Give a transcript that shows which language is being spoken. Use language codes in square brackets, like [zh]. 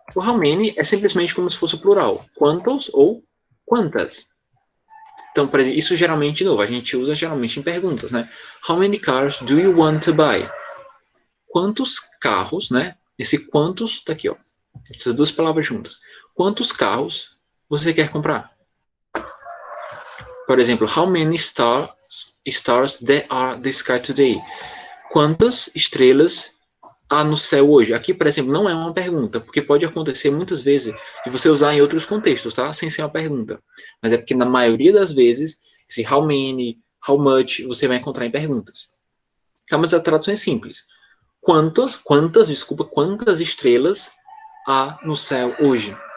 [pt] O how many é simplesmente como se fosse o plural. Quantos ou quantas. Então, isso geralmente, de novo, a gente usa geralmente em perguntas, né? [en] How many cars do you want to buy? [pt] Quantos carros, né? Esse quantos tá aqui, ó. Essas duas palavras juntas. Quantos carros você quer comprar? Por exemplo, [en] how many stars there are in the sky today? [pt] Quantas estrelas há no céu hoje? Aqui, por exemplo, não é uma pergunta, porque pode acontecer muitas vezes de você usar em outros contextos, tá? Sem ser uma pergunta. Mas é porque na maioria das vezes, esse how many, how much, você vai encontrar em perguntas. Tá, mas a tradução é simples. Quantas estrelas há no céu hoje?